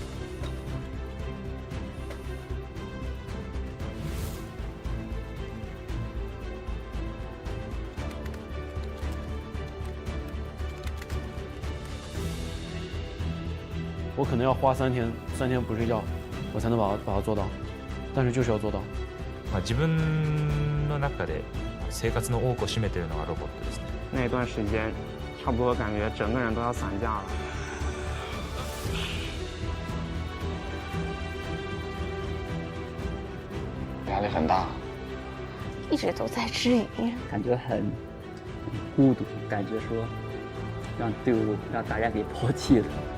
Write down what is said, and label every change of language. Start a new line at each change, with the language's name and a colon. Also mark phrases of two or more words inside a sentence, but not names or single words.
Chinese: 我可能要花3天不睡觉，我才能把它做到，但是就是要做到。
Japanese: 自分の中で生活の多くを占めているのがロボットですね。
Chinese: 那段时间，差不多感觉整个人都要散架了。压力很大，一直都在质疑，感觉很孤独，感觉说让队伍让大家给抛弃了。